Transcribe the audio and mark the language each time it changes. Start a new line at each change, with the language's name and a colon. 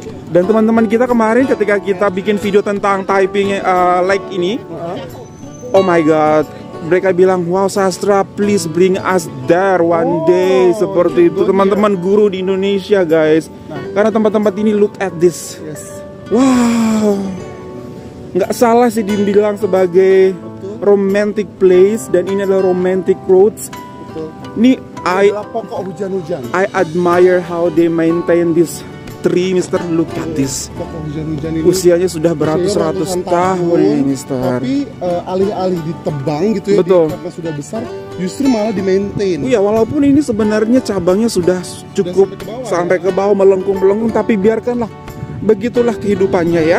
Indonesian: Dan teman-teman kita kemarin ketika kita bikin video tentang Taiping Lake ini,
English: oh my god,
Indonesian: mereka bilang, wow Sastra,
English: please bring us there one day.
Indonesian: Seperti itu teman-teman guru di Indonesia, guys. Karena tempat-tempat ini,
English: look at this.
Indonesian: Wow, nggak salah sih dibilang sebagai romantic place, dan ini adalah romantic roads. Ini pokok hujan-hujan.
English: I admire how they maintain this tree, Mister. Look at this.
Indonesian: Pokok hujan-hujan ini usianya sudah beratus-ratus tahun ini, Mister. Tapi alih-alih ditebang gitu ya, betul, karena sudah besar, justru malah di-maintain. Iya, walaupun ini sebenarnya cabangnya sudah cukup sampai ke bawah, melengkung-melengkung, tapi biarkanlah, begitulah kehidupannya ya.